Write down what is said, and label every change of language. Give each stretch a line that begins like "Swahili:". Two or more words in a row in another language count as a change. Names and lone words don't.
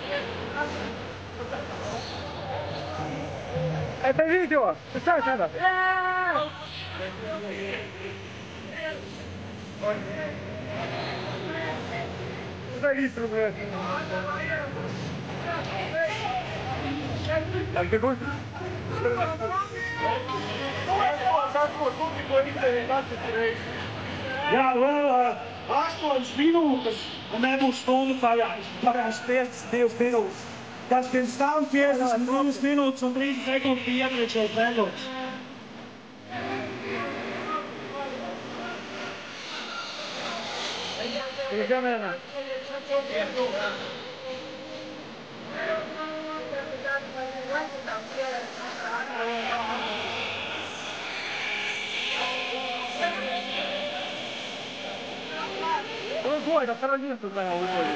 Russian: Это видео! Писать надо! Зависим, блядь! Так, бегу!
Latvian: Jā, vēl 8 minūtes un nebūs stundu pagājis. Pagājis 2 minūtes. Tas pirms tam 52 minūtes un 3 sekundes bija iepriekšējais rekords.
Russian: Камера. Выходит, а второй место занял, выходит.